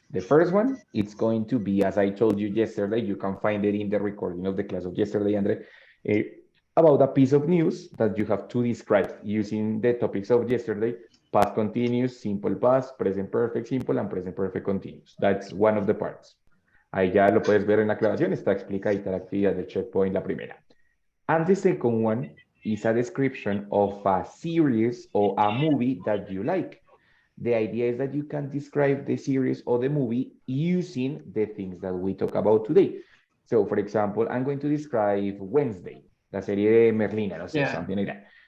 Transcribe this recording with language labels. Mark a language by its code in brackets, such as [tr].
[en] The first one, it's going to be, as I told you yesterday, you can find it in the recording of the class of yesterday, Andre, about a piece of news that you have to describe using the topics of yesterday: past continuous, simple past, present perfect simple, and present perfect continuous. That's one of the parts. [es] Ahí ya lo puedes ver en la aclaración, está explicadita la actividad del checkpoint, la primera. [en] And the second one is a description of a series or a movie that you like. The idea is that you can describe the series or the movie using the things that we talk about today. So, for example, I'm going to describe Wednesday, [es] la serie de Merlina, no sé, [en] something like that.